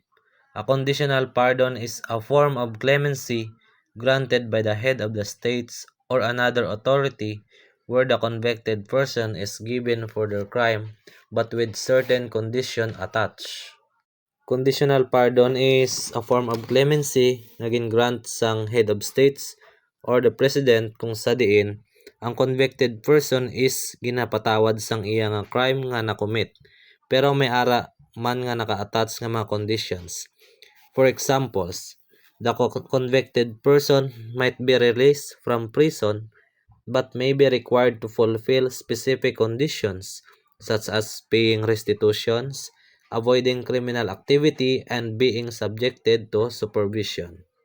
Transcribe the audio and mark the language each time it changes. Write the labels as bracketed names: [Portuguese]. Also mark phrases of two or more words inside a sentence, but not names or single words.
[English] A conditional pardon is a form of clemency granted by the head of the states or another authority where the convicted person is given for their crime but with certain condition attached. Conditional pardon is a form of clemency [Hiligaynon] na gingrant sang [English] head of states or the president [Hiligaynon] kung sa diin ang [English] convicted person is [Hiligaynon] ginapatawad sang iya nga crime nga nakomit pero may ara man nga naka-attach nga mga conditions. [English] For examples, the convicted person might be released from prison but may be required to fulfill specific conditions such as paying restitutions, avoiding criminal activity, and being subjected to supervision.